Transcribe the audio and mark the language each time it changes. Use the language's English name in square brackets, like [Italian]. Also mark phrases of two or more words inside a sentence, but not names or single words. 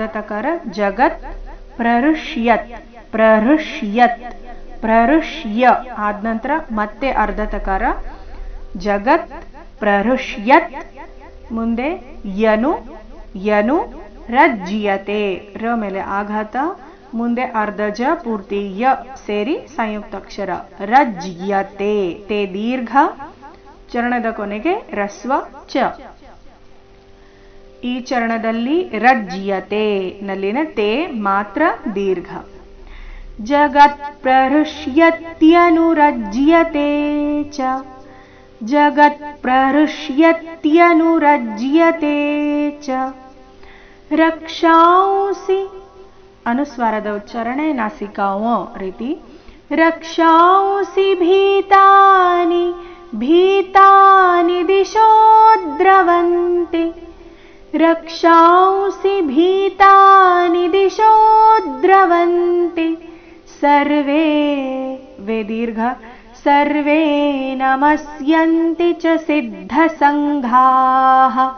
[Kannada] ತಕಾರ [Sanskrit] ಜಗತ್ ಪ್ರಹೃಷ್ಯತ್ ಪ್ರಹೃಷ್ಯತ್ ಪ್ರಹೃಷ್ಯ [Kannada] ಆದ ನಂತರ ಮತ್ತೆ ಅರ್ಧ ತಕಾರ [Sanskrit] ಜಗತ್ ಪ್ರಹೃಷ್ಯತ್ [Kannada] ಮುಂದೆ ಯನು ಯನು ರಜ್ಯತೆ ರ ಮೇಲೆ ಆಘಾತ ಮುಂದೆ ಅರ್ಧ ಜ ಪೂರ್ತಿ ಯ ಸೇರಿ ಸಂಯುಕ್ತಾಕ್ಷರ ರಜ್ಯತೆ ತೇ ದೀರ್ಘ ಚರಣದ ಕೊನೆಗೆ ರಸ್ವ ಚ. ಈ ಚರಣದಲ್ಲಿ ರಜ್ಯತೆ ನಲ್ಲಿನ ತೇ ಮಾತ್ರ ದೀರ್ಘ. [Sanskrit] ಜಗತ್ ಪ್ರಹೃಷ್ಯತ್ಯನುರಜ್ಯತೆ ಚ ಜಗತ್ ಪ್ರಹೃಷ್ಯತ್ಯನುರಜ್ಯತೆ ಚ ರಕ್ಷಾಂಸಿ [Kannada] ಅನುಸ್ವಾರದ ಉಚ್ಚಾರಣೆ ನಾಸಿಕಾವ ರೀತಿ [Sanskrit] ರಕ್ಷಾಂಸಿ ಭೀತಾನಿ ಭೀತಾನಿ ದಿಶೋ ದ್ರವಂತಿ ರಕ್ಷಾಂಸಿ ಭೀತಾನಿ ದಿಶೋ ದ್ರವಂತಿ ಸರ್ವೇ ವೇ ದೀರ್ಘ ಸರ್ವೇ ನಮಸ್ಯಂತಿ ಚ ಸಿದ್ಧಸಂಘಾಃ